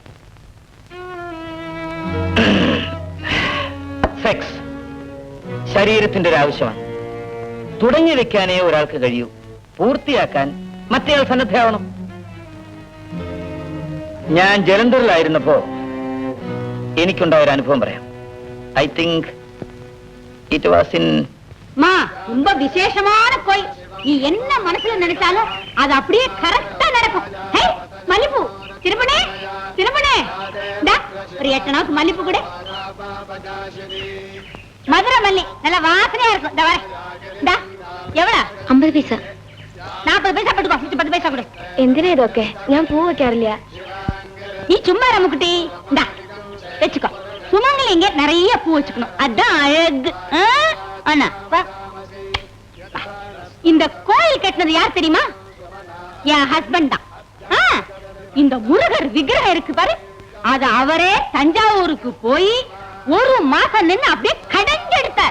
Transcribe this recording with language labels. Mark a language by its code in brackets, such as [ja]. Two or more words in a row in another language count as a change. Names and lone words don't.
[ml] സെക്സ് ശരീരത്തിന്റെ ഒരു ആവശ്യമാണ്. തുടങ്ങി വെക്കാനേ ഒരാൾക്ക് കഴിയൂ, പൂർത്തിയാക്കാൻ മറ്റേയാൾ സന്നദ്ധയാവണം. ഞാൻ ജലന്ധറിലായിരുന്നപ്പോ എനിക്കുണ്ടായ ഒരു അനുഭവം പറയാം. [en] I think it was in [ta] ரொம்ப விசேஷமான கோயில். நீ என்ன மனசுல நினைச்சாலும் அது அப்படியே கரெக்டா நடக்கும். மல்லிப்பூ திருப்பனே திருப்பனே, ஒரு 8 நாளுக்கு மல்லிப்பூ கூட. மதுரை மல்லி நல்ல வாசனையா இருக்கும். இந்த வர எவ்வளவு? [ml] 50 പൈസ. 40 പൈസ പെട്ടുക്കോ. 10 പൈസ കൊടു. എന്തിനാ ഇതൊക്കെ? ഞാൻ പൂ വെക്കാറില്ല. [ta] நீ சும்மா ரமுக்குட்டி, இந்தா வச்சுக்கோ. சுமங்கலிங்க நிறைய பூ வச்சுக்கணும், அதான் அழகு. அண்ணா வா. இந்த கோயில் கட்டினது யார் தெரியுமா? என் ஹஸ்பண்ட் தான். இந்த முருகர் விக்கிரகம் இருக்கு பாரு, அது அவரே தஞ்சாவூருக்கு போய் ஒரு மாசம் நின்னு அப்படியே கடைஞ்செடுத்தார்.